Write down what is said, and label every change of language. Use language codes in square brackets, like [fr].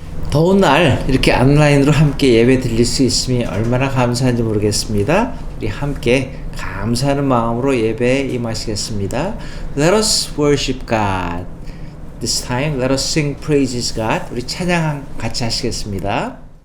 [ko] 더운 날 이렇게 온라인으로 함께 예배 드릴 수 있음이 얼마나 감사한지 모르겠습니다. 우리 함께 감사하는 마음으로 예배에 임하시겠습니다. [en] Let us worship God. This time, let us sing praises God. [ko] 우리 찬양 같이 하시겠습니다.